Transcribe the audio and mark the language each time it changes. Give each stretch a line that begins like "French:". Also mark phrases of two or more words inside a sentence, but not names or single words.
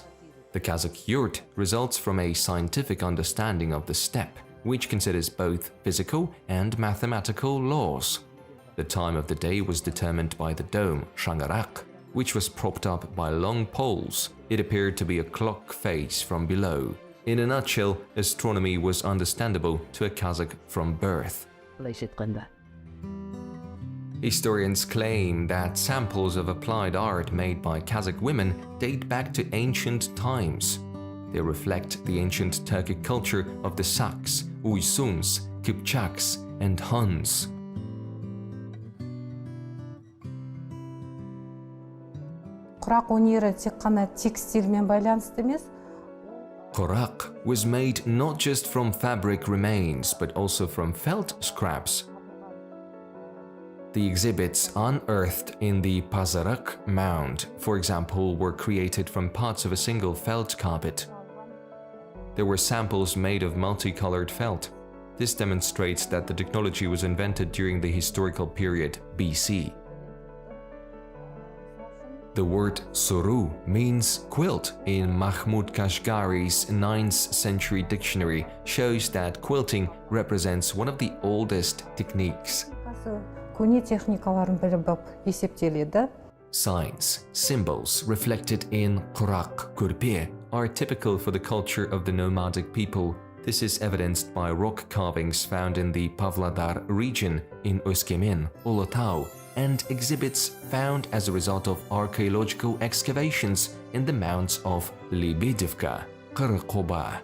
English: The Kazakh yurt results from a scientific understanding of the steppe, which considers both physical and mathematical laws. The time of the day was determined by the dome, shangarak, which was propped up by long poles. It appeared to be a clock face from below. In a nutshell, astronomy was understandable to a Kazakh from birth.
Kazakh: былайша айтқанда.
English: Historians claim that samples of applied art made by Kazakh women date back to ancient times. They reflect the ancient Turkic culture of the Saks, Uysuns, Kipchaks, and Huns.
Kazakh: Құрақ өнері тек қана текстильмен байланысты емес.
English: Kurak was made not just from fabric remains, but also from felt scraps. The exhibits unearthed in the Patchwork mound, for example, were created from parts of a single felt carpet. There were samples made of multicolored felt. This demonstrates that the technology was invented during the historical period BC. The word suru means quilt in Mahmud Kashgari's 9th century dictionary shows that quilting represents one of the oldest techniques.
Kazakh: Көне техникаларын біліп есептеледі.
English: Signs, symbols reflected in Kurak, korpe, are typical for the culture of the nomadic people. This is evidenced by rock carvings found in the Pavlodar region in Öskemen, Ulutau, and exhibits found as a result of archaeological excavations in the mounds of Libidivka, Qirqoba.